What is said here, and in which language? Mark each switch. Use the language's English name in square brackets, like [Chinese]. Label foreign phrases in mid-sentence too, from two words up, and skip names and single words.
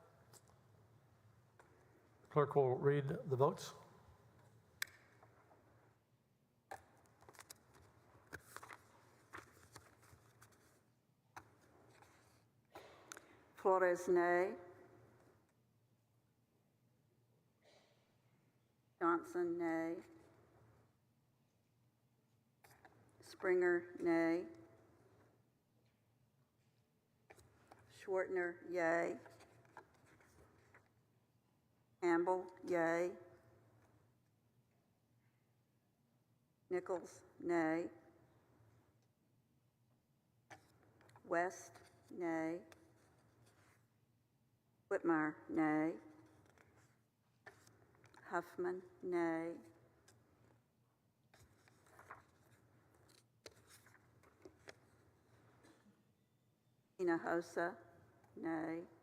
[English] Clerk will read the votes. Flores, nay. Johnson, nay. Springer, nay. Schwartner, yay. Campbell, yay. Nichols, nay. West, nay. Whitmire, nay. Huffman, nay. Hinojosa, nay.